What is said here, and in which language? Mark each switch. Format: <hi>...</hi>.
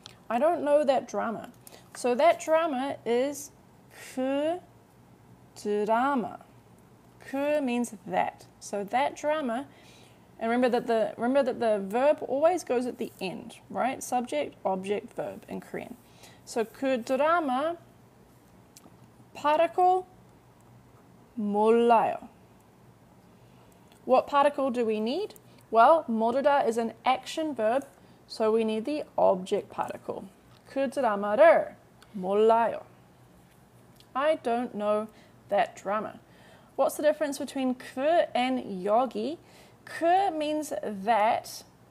<en>I don't know that drama. So that drama is</en> <ko>그 드라마.</ko> <en>그 means that. So that drama, and remember that the verb always goes at the end, right? Subject, object, verb in Korean.</en> <ko>So 그 드라마 particle 몰라요.</ko> <en>What particle do we need? Well, 모르다 is an action verb, so we need the object particle.</en> <ko>그 드라마를 몰라요.</ko> <en>I don't know that drama. What's the difference between 그 and 여기? 그 means that.</en>